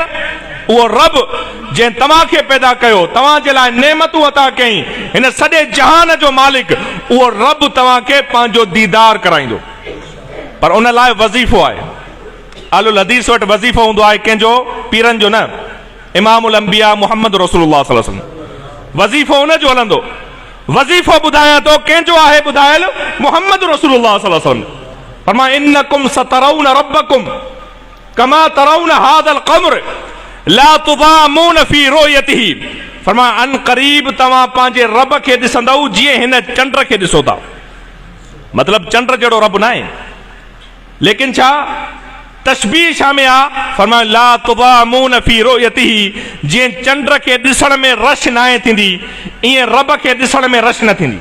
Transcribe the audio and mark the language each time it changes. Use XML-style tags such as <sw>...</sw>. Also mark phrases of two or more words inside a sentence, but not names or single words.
<sd>उहो रब जंहिं तव्हांखे पैदा कयो, तव्हांजे लाइ नेमतूं अता कई, हिन सॼे जहान जो मालिक, उहो रब तव्हांखे पंहिंजो दीदार कराईंदो। पर उन लाइ वज़ीफ़ो आहे। अहलुल हदीस वटि वज़ीफ़ो हूंदो आहे कंहिंजो, पीरनि जो न।</sd> <ar>إمام الأنبياء محمد رسول الله صلى الله عليه وسلم,</ar> <sd>वज़ीफ़ो हुनजो हलंदो। वज़ीफ़ो ॿुधायां थो कंहिंजो आहे, ॿुधायल</sd> <ar>محمد رسول الله صلى الله عليه وسلم. फरमाया إنكم سترون ربكم كما ترون هذا القمر لا تضامون في رؤيته.</ar> <sd>फरमाया अन क़रीब तव्हां पंहिंजे रब खे ॾिसंदव जीअं हिन चंड खे ॾिसो था। मतिलब चंड जहिड़ो रब न आहे, लेकिन छा तशबीह छा में आहे? फरमाया</sd> <ar>لا تضامون في رؤيته,</ar> <sd>जीअं चंड खे ॾिसण में रश न आहे थींदी, ईअं रब खे ॾिसण में रश न थींदी।</sd>